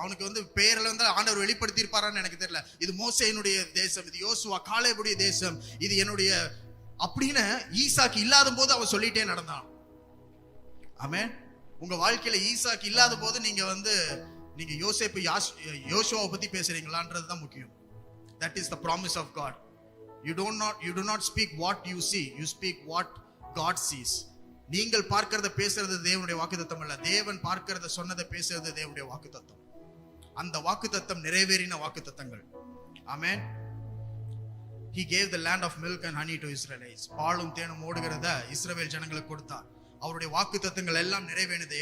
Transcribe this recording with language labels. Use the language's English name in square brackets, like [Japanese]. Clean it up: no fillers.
[Tamil] அவனுக்கு வந்து பெயர்ல வந்து ஆண்டவர் வெளிப்படுத்தி இருப்பாரான்னு எனக்கு தெரியல. இது மோசேயினுடைய தேசம், இது யோசுவா காலேபுடைய தேசம், இது என்னுடைய அப்படின்னு ஈசாக்கு இல்லாத போது அவன் சொல்லிட்டே நடந்தான். ஆமென். உங்க வாழ்க்கையில ஈசாக்கு இல்லாத போது நீங்க யோசேப்பு யோசுவாவை பத்தி பேசுறீங்களான்றது தான் முக்கியம். [English] That is the promise of God. You do not speak what you see, you speak what God sees. [Tamil] நீங்கள் பார்க்கிறத பேசுறது தேவனுடைய வாக்குத்தத்தம் அல்ல, தேவன் பார்க்கிறத சொன்னதை பேசுறது தேவனுடைய வாக்குத்தத்தம். அந்த வாக்குத்தத்தம் நிறைவேறின வாக்குத்தத்தங்கள். ஆமென். [English] He gave the land of milk and honey to Israelites. [Tamil] பாலும் தேனும் ஓடுகிறத இஸ்ரவேல் ஜனங்களுக்கு கொடுத்தார். அவருடைய வாக்குத்தத்தங்கள் எல்லாம் நிறைவேறினது.